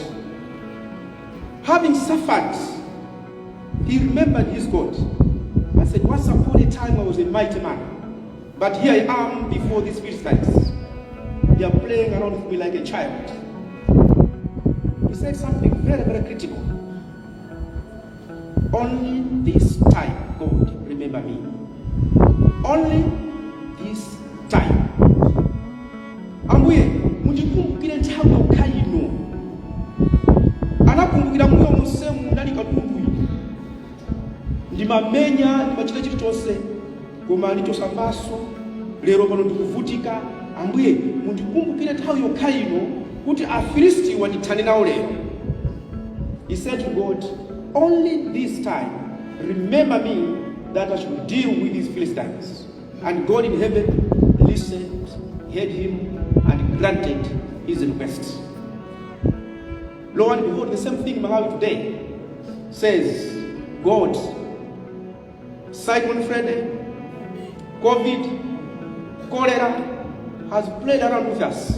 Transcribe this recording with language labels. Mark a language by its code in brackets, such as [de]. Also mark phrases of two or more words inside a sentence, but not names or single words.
[en] Having suffered, he remembered his God and said, once upon a time I was a mighty man, but here I am before these Philistines. They are playing around with me like a child. He said something very, very critical. Only this time, God, remember me. Only this time. [ny] Ambuye, mujikumbukire nthawi yokha ino. Anakumbukira mbuyo musemu ndali katumbuyo. Ndimamenya, ndimachita chilichonse, koma ndichosamaso, lero pano ndikuvutika. Ambuye, mujikumbukire nthawi yokha ino, kuti Afilisti wandithane nawo lero. [en] He said to God, only this time, remember me that I should deal with these Philistines. And God in heaven listened, heard him, and granted his request. Lo and behold, the same thing in Malawi today says, God, Cyclone Freddy, COVID, cholera has played around with us.